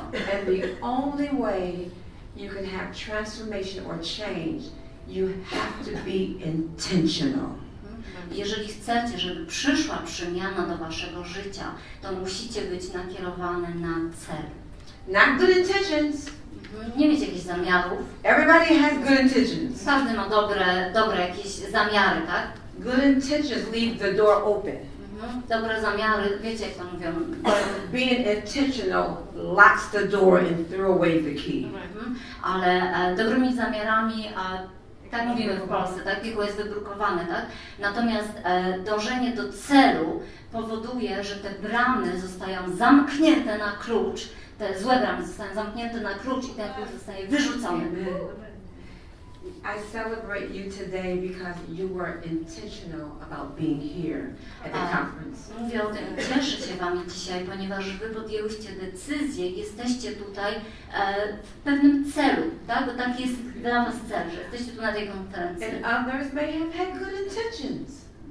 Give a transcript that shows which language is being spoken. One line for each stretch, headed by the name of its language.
English: And the only way you can have transformation or change, you have to be intentional.
Polish: Jeżeli chcecie, żeby przyszła przemiana do waszego życia, to musicie być nakierowane na cel.
English: Not good intentions.
Polish: Nie mieć jakichś zamiarów.
English: Everybody has good intentions.
Polish: Każdy ma dobre jakieś zamiary, tak?
English: Good intentions leave the door open.
Polish: Dobre zamiary, wiecie jak to mówią.
English: Being intentional locks the door and throw away the key.
Polish: Ale dobrymi zamiarami, tak mówimy w Polsce, tak? Piekło jest wybrukowane, tak? Natomiast dążenie do celu powoduje, że te bramy zostają zamknięte na klucz, te złe bramy zostają zamknięte na klucz i ten klucz zostaje wyrzucony.
English: I celebrate you today because you were intentional about being here at the conference.
Polish: Mówię o tym, cieszę się wami dzisiaj, ponieważ wy podjęłyście decyzję, jesteście tutaj w pewnym celu, tak? Bo taki jest dla was cel, że jesteście tu na tej konferencji.
English: And others may have had good intentions.